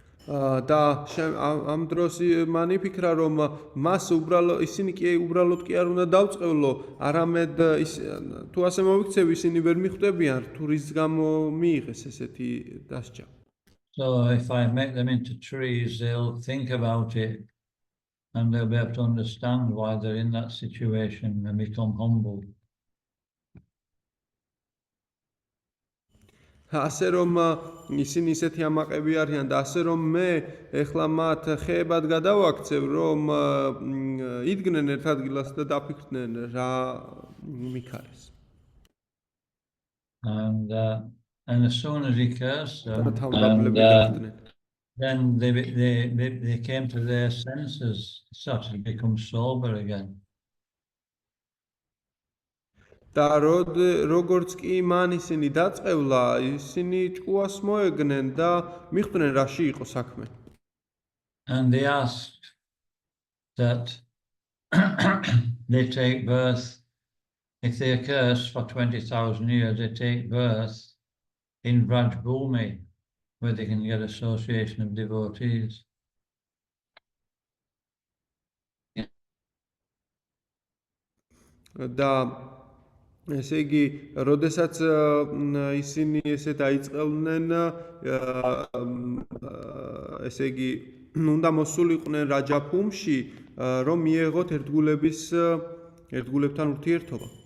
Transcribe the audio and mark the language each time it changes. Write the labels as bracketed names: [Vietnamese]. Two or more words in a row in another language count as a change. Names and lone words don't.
[Georgian] და ამ დროს მან იფიქრა რომ მას ისინი კი უბრალოდ კი არ უნდა დავწყევლო, არამედ თუ ასე მოვიქცევ ისინი ვერ მიხვდებიან თუ რის გამო მიიღეს ესეთი დასჯა. [English] So if I make them into trees, they'll think about it and they'll be able to understand why they're in that situation and become humble. [Georgian] ასე რომ ისინი ისეთი ამაყები არიან და ასე რომ მე ეხლა მათ ხეებად გადავაქცევ რომ იდგნენ ერთ ადგილას და დაფიქრდნენ რა მიქარეს. [English] And as soon as he cursed them, then they came to their senses, started to become sober again. [Georgian] და როგორც კი მან ისინი დაწყევლა, ისინი ჭკუას მოეგნენ და მიხვდნენ რაში იყო საქმე. [English] And they asked that they take birth, if they are cursed for 20,000 years, they take birth in Vraj-bhumi, where they can get association of devotees. [Georgian] და ესე იგი, როდესაც ისინი ესე დაიწყებდნენ, ესე იგი, უნდა მოსულიყვნენ რაჯაფუმში, რომ მიეღოთ ერთგულებთან ურთიერთობა.